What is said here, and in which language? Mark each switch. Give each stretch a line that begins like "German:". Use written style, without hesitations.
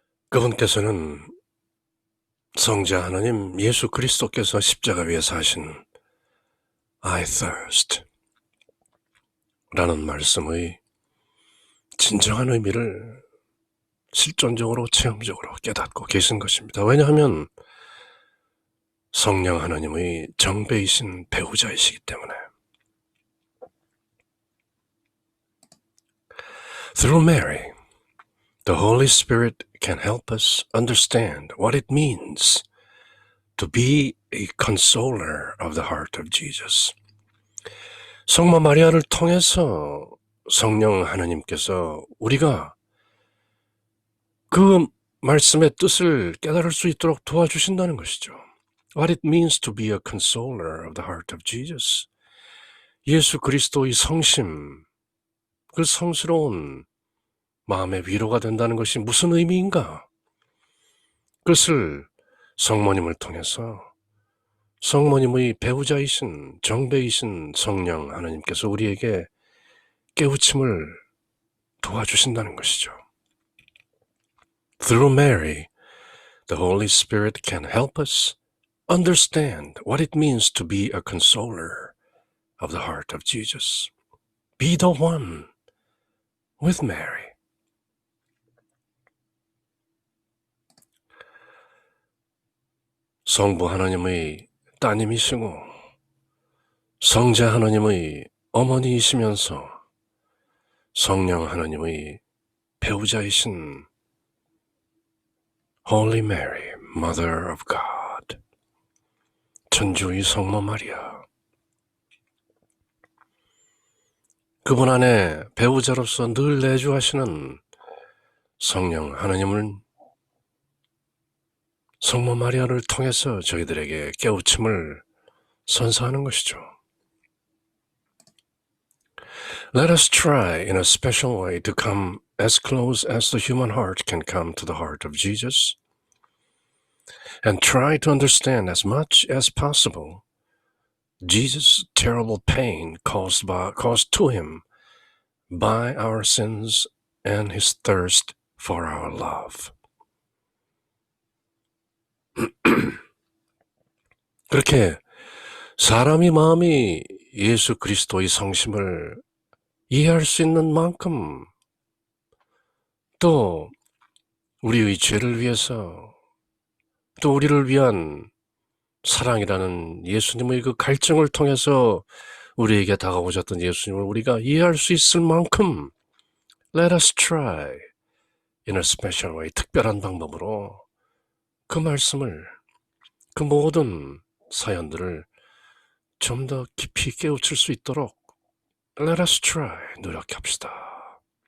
Korean: 그분께서는 성자 하나님 예수 그리스도께서 십자가 위에서 하신
English: I thirst
Korean: 라는 말씀의 진정한 의미를 실존적으로 체험적으로 깨닫고 계신 것입니다. 왜냐하면 성령 하나님의 정배이신 배우자이시기 때문에.
English: Through Mary, the Holy Spirit can help us understand what it means to be a consoler of the heart of Jesus.
Korean: 성모 마리아를 통해서 성령 하나님께서 우리가 그 말씀의 뜻을 깨달을 수 있도록 도와주신다는 것이죠.
English: What it means to be a consoler of the heart of Jesus.
Korean: 예수 그리스도의 성심, 그 성스러운 마음의 위로가 된다는 것이 무슨 의미인가? 그것을 성모님을 통해서 성모님의 배우자이신 정배이신 성령 하나님께서 우리에게 깨우침을 도와주신다는 것이죠.
English: Through Mary, the Holy Spirit can help us understand what it means to be a consoler of the heart of Jesus. Be the one with Mary.
Korean: 성부 하나님의 따님이시고 성자 하나님의 어머니이시면서 성령 하나님의 배우자이신
English: Holy Mary, Mother of God,
Korean: 천주의 성모 마리아. 그분 안에 배우자로서 늘 내주하시는 성령 하나님을 성모 마리아를 통해서 저희들에게 깨우침을 선사하는 것이죠.
English: Let us try in a special way to come as close as the human heart can come to the heart of Jesus, and try to understand as much as possible Jesus' terrible pain caused to him by our sins and His thirst for our love.
Korean: 그렇게 사람의 마음이 예수 그리스도의 성심을 이해할 수 있는 만큼 또 우리의 죄를 위해서 또 우리를 위한 사랑이라는 예수님의 그 갈증을 통해서 우리에게 다가오셨던 예수님을 우리가 이해할 수 있을 만큼
English: Let us try in a special way,
Korean: 특별한 방법으로 그 말씀을, 그 모든 사연들을 좀 더 깊이 깨우칠 수 있도록
English: Let us try,
Korean: 노력합시다.